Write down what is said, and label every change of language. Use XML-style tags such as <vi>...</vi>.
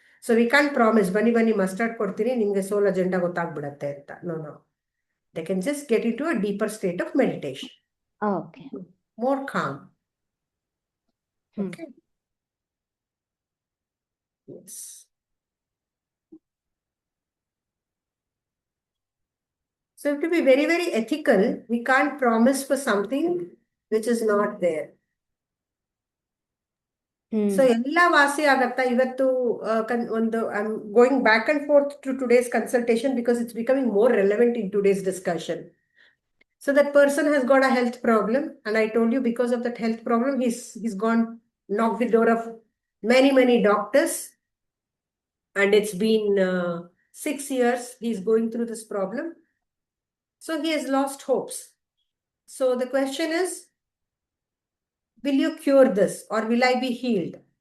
<en>So we can't promise,</en> <kn>ಬನ್ನಿ mustard ಕೊಡ್ತೀನಿ ನಿಮ್ಗೆ ಸೋಲ್ ಅಜೆಂಡಾ ಗೊತ್ತಾಗ್ಬಿಡತ್ತೆ ಅಂತ.</kn> <en>No. They can just get into a deeper state of meditation. Okay. More calm. Okay. Yes. So to be very, very ethical, we can't promise for something which is not there.</en> <kn>So ಎಲ್ಲ ವಾಸಿ ಆಗತ್ತಾ ಇವತ್ತು?</kn> <en>ಒಂದು I am going back and forth to today's consultation because it's becoming more relevant in today's discussion. So that person has got a health problem, and I told you because of that health problem, he's gone knocked the door of many doctors, and it's been 6 years he's going through this problem. So he has lost hopes. So the question is, will you cure this or will I be healed?</en>